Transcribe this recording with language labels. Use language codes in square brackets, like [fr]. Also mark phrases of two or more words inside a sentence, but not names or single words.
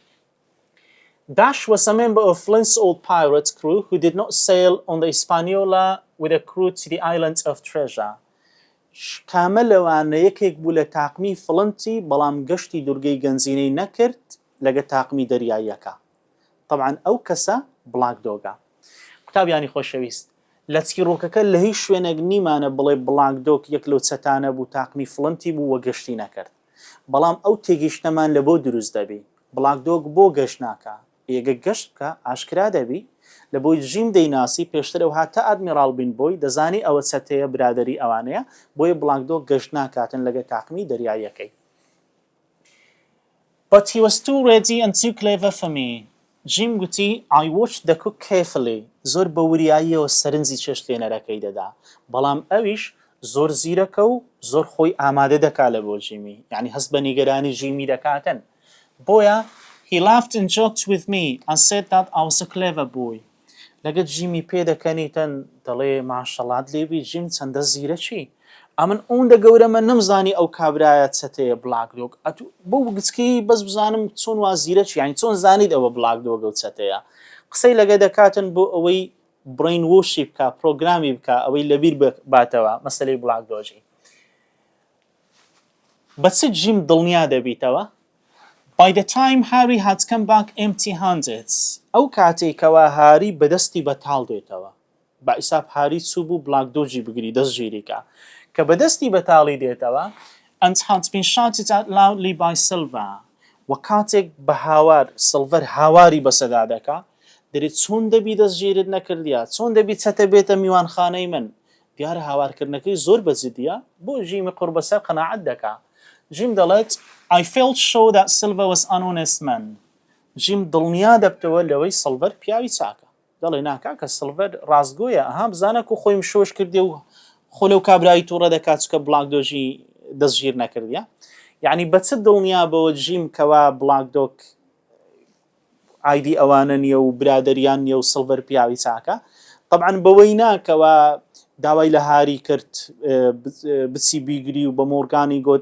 [en] Dash was a member of Flint's old pirate crew who did not sail on the Hispaniola with a crew to the island of Treasure. [ckb] کامە لەوانە یەکێک بوو لە تاقمی فڵنتی بەڵام گەشتی دورگەی گەنجینەی نەکرد لەگە تاقمی دەریاییەکە. طبعا ئەو کەسە بلاک دۆگە. قوتابیانی خۆشەویست لە چیرۆکەکە لە هیچ شوێنێک نیمانە بڵێ بلاک دۆگ یەک لەو چەتانە بوو تاقمی فڵنتی بوو وە گەشتی نەکرد. بەڵام ئەو تێگەیشتنەمان لە بۆ دروست دەبی. بلاک دۆگ بۆ گەشت ناکە. ئێگە گەشت بکە ئاشکرا دەبی لە بۆی جیم دەیناسی پێشترەوە هاتە ئادمیراڵ بین بۆی دەزانی ئەوە چەتەیە برادری ئەوانەیە بۆیە بلاک دۆگ گەشت ناکاتن لەگە تاقمی دەریاییەکەی [en] But he was too ready and too clever for me. [ckb] جیم گوتی [en] I watched the cook carefully [ckb] زۆر بە وریاییەوە سەرنجی چێشتێنەرەکەی دەدا بەڵام ئەویش زۆر زیرەکە و زۆر خۆی ئامادە دەکا لە بۆ جیمی یعنی هەست بە نیگەرانی جیمی دەکاتن بۆیە [en] He laughed and joked with me and said that I was a clever boy. [ckb] لەگەت جیمی پێ دەکەنیتەن دەڵێ ماشەڵات لێبی جیم چەندە زیرەکی ئەمن ئەوەندە گەورەمە نەمزانی ئەو کابرایە چەتەیە بلاک دۆگ بۆ گچکی بەس بزانم چۆن وا زیرەکی یانی چۆن زانیت ئەوە بلاک دۆگە و چەتەیە قسەی لەگە دەکاتن بۆ ئەوەی برین وۆشی بکە پرۆگرامی بکە ئەوەی لەبیر باتەوە مەسەلەی بلاک دۆژی بە چ جیم دڵنیا دەبیتەوە [en] By the time Harry had come back empty-handed, [ckb] ئەو کاتێکەوە هاری بەدەستی بەتاڵ دێتەوە. بە ئیساب هاری چوو بوو بلاک دۆجی بگری دەستگیریکە کە بەدەستی بەتاڵی دێتەوە [en] and had been shouted out loudly by Silver. [ckb] و کاتێک بە هاوار سڵڤەر هاواری بەسەدا دەکا دەرێت چۆن دەبی دەستگیرت نەکردیە چۆن دەبی چەتە بێتە میوانخانەی من دیارە هاوارکردنەکەی زۆر بەجددیە بۆ ژیمی قوربەسەر قەناعەت دەکا جیم دەڵێت [en] I felt sure that Silver was an honest man. [ckb] جیم دڵنیا دەبتەوە لەوەی سڵڤەر پیاوی چاکە دەڵێ ناکا کە سڵڤەر ڕاستگۆیە ئەها بزانە و خۆیم شۆش کردی و خۆ لەو کابرایی تووڕە دەکات چکە بلاک دۆژی دەستگیر نەکردیە یعنی بە چ دڵنیابەوە جیم کەوا بلاک دۆگ ئایدی ئەوانە نیە و برادریان نیە و سڵڤەر پیاوی چاکە طبعا بەوەی ناکەوە داوای لە هاری کرد بچی بیگری و بە مۆرگانی گوت